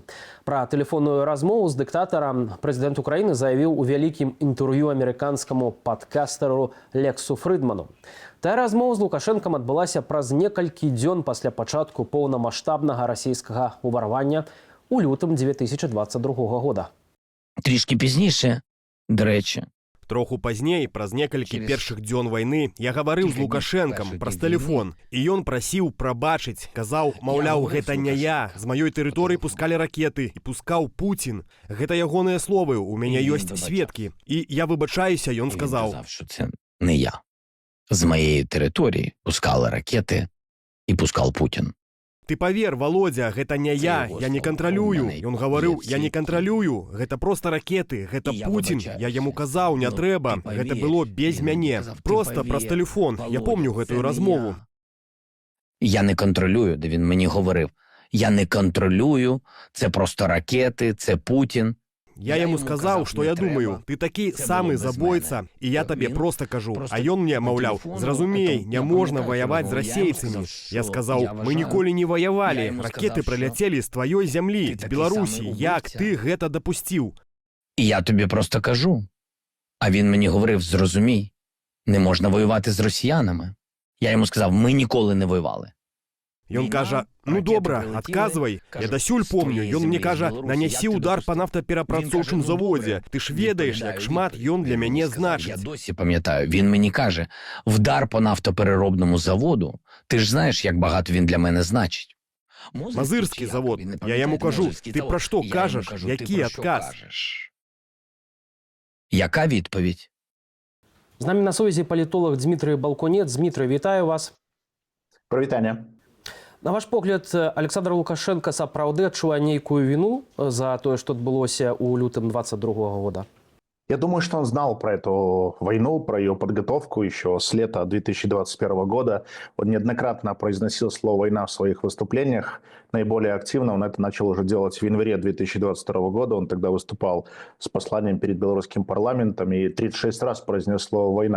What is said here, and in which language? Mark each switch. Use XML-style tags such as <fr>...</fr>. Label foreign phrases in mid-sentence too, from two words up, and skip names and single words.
<be>Пра тэлефонную размову з дыктатарам прэзідэнт Украіны заявіў у вялікім інтэрв'ю амерыканскаму падкастару Лексу Фрыдману. Тая размова з Лукашэнкам адбылася праз некалькі дзён пасля пачатку поўнамаштабнага расійскага ўварвання ў лютым 2022 года.</be> <uk>Трішки пізніше, до речі.</uk> <be>Троху пазней, праз некалькі першых дзён вайны, я гаварыў з Лукашэнкам праз тэлефон. І ён прасіў прабачыць, казаў, маўляў, гэта не я. З маёй тэрыторыі пускалі ракеты і пускаў Пуцін. Гэта ягоныя словы, у мяне ёсць сведкі. І я выбачаюся, ён сказаў.</be> <uk>Що це не я. З моєї території пускали ракети і пускав Путін.</uk> <be>Ты павер, Володя, гэта не я не кантралюю. Ён гаварыў, я не кантралюю, гэта проста ракеты, гэта Пуцін. Я яму казаў, не трэба, гэта было без мяне. Проста праз тэлефон, я помню гэтую размову.</be> <uk>Я не контролюю, де він мені говорив. Я не контролюю, це просто ракети, це Путін.</uk> <be>Я яму сказаў, што я думаю, ты такі самы забойца, і я табе проста кажу. А ён мне, маўляў, зразумей, не можна ваяваць з расейцамі. Я сказаў, мы ніколі не ваявалі, ракеты праляцелі з тваёй зямлі, з Беларусі, як ты гэта дапусціў?</be> <uk>І я тобі просто кажу. А він мені говорив, зрозумій, не можна воювати з росіянами. Я йому сказав, ми ніколи не воювали.</uk> <be>Ён кажа, ну добра, адказвай. Я дасюль помню, ён мне кажа, нанясі удар па нафтаперапрацоўчым заводзе. Ты ж ведаеш, як шмат ён для мяне значыць.</be> <uk>Я досі пам'ятаю, він мені каже, вдар по нафтопереробному заводу, ти ж знаєш, як багато він для мене значить.</uk> <be>Мазырскі завод. Я яму кажу, ти пра што кажаш, які адказ?</be> <uk>Яка відповідь?</uk> <be>З намі на сувязі палітолог Дмітрый Балконец. Дмітрый, вітаю вас. Прывітанне. На ваш погляд, Александр Лукашенко сапраўды адчувае нейкую вину за тое, што адбылося ў лютым 22 года?</be> <ru>Я думаю, что он знал про эту войну, про ее подготовку еще с лета 2021 года. Он неоднократно произносил слово «война» в своих выступлениях. Наиболее активно он это начал уже делать в январе 2022 года. Он тогда выступал с посланием перед белорусским парламентом и 36 раз произнес слово «война».</ru>